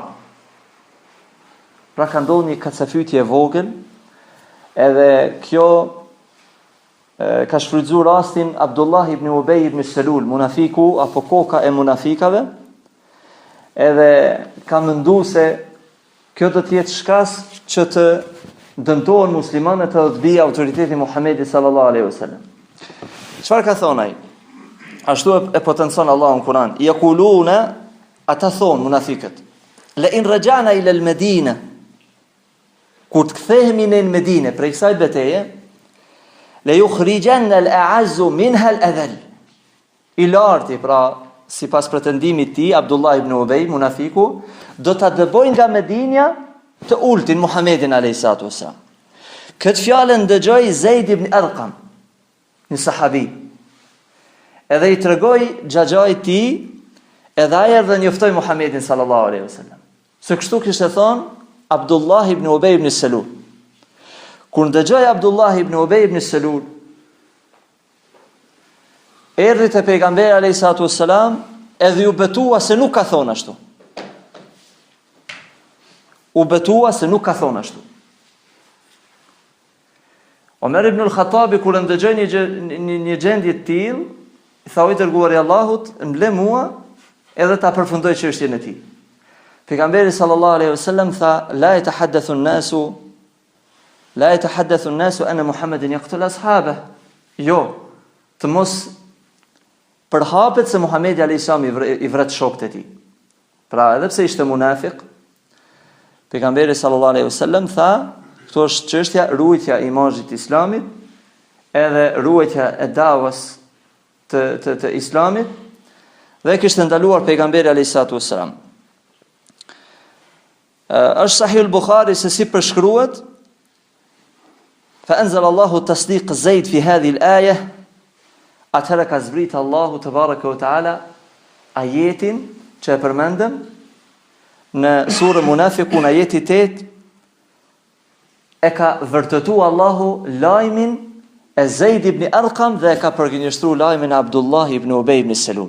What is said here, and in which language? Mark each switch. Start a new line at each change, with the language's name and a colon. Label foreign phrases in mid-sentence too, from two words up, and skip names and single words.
Albanian: Pra ka ndodhur një kacafytje e vogël, edhe kjo ka shfrytzuar rastin Abdullah ibn Ubay ibn Selul, munafiku apo koka e munafikave, edhe ka menduar se kjo do të jetë shkas që të dëmtohen muslimanët dhe të bija autoriteti Muhamedi
Arabic: صلى الله عليه وسلم.
Albanian: Çfarë ka thonë ai? Ashtu e potencon Allahu në Kur'an. Yaquluna, ata thonë munafiqët,
Arabic: لئن رجعنا إلى المدينة,
Albanian: kur të kthehemi në Medinë prej kësaj betejë,
Arabic: ليخرجن الأعز منها الأذل.
Albanian: I larti, pra sipas pretendimit të tij, Abdullah ibn Ubay, munafiku, do ta dëbojnë nga Medinja të ultin Muhamedit
Arabic: عليه الصلاة والسلام.
Albanian: Këtë fjalë ndëgjoi Zeid ibn Arqam, një sahabi. Edhe i tregoi xhaxhait të tij, edhe ai erdhi njoftoi Muhamedit
Arabic: صلى الله عليه وسلم.
Albanian: Se kështu kishte thonë Abdullah ibn Ubay ibn Selul. Kur ndëgjoi Abdullah ibn Ubay ibn Selul, erdhi te pejgamberi
Arabic: عليه الصلاة والسلام,
Albanian: edhe u betua se nuk ka thonë ashtu. U betua se nuk ka thonë ashtu. Omer ibn al-Khattabi kur ndëgjoi një gjendje të tillë, i tha: "O i dërguari i Allahut, mble mua edhe ta përfundoj çështjen e tij."
Arabic: Pejgamberi صلى الله عليه وسلم tha: "لا يتحدث الناس أن محمدا يقتل أصحابه."
Albanian: Jo, të mos përhapet se Muhamedi
Arabic: عليه السلام
Albanian: i vret shokët e tij. Pra, edhe pse ishte munafik, pejgamberi
Arabic: صلى الله عليه وسلم
Albanian: tha: "Kjo është çështja ruajtja e imazhit të Islamit, edhe ruajtja e davës të Islamit." Dhe kishte ndaluar pejgamberi
Arabic: عليه الصلاة والسلام.
Albanian: Është Sahih al-Bukhari se si përshkruhet:
Arabic: "فأنزل الله تصديق زيد في هذه الآية."
Albanian: Atëherë ka zbrit Allahu te
Arabic: تبارك وتعالى
Albanian: ajetin që e përmendëm në surën Munafiqun, ajeti 8, e ka vërtetuar Allahu lajmin e Zeid ibn Arqam dhe e ka përgjigjëstruar lajmin e Abdullah ibn Ubay ibn Selul.